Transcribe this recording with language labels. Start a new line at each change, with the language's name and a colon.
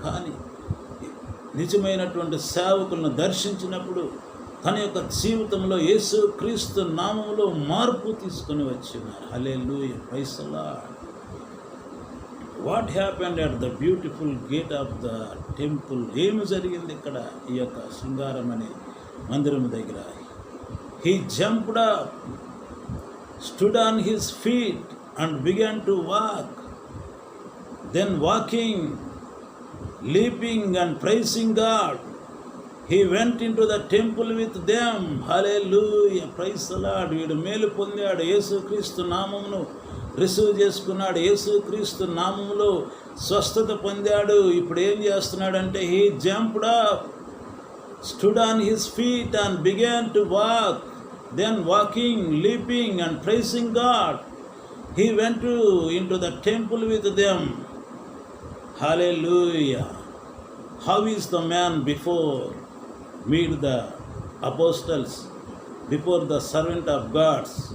Telugu: కానీ నిజమైనటువంటి సేవకులను దర్శించినప్పుడు తన యొక్క జీవితంలో యేసుక్రీస్తు నామములో మార్పు తీసుకొని వచ్చినారు.
English: Hallelujah, praise the Lord. What happened at the beautiful gate of the temple?
Telugu: ఏమి జరిగింది ఇక్కడ ఈ యొక్క శృంగారం అనే మందిరం దగ్గర?
English: He jumped up, stood on his feet and began to walk. Then walking, leaping and praising God, he went into the temple with them. Hallelujah, praise the Lord.
Telugu: వీడు మేలు పొందాడు, యేసుక్రీస్తు నామమును రిసీవ్ చేసుకున్నాడు, యేసుక్రీస్తు నామములో స్వస్థత పొందాడు. ఇప్పుడు ఏం చేస్తున్నాడంటే
English: he jumped up, stood on his feet and began to walk. Then walking, leaping and praising God, he went into the temple with them. Hallelujah. How is the man before meet the apostles, before the servant of God?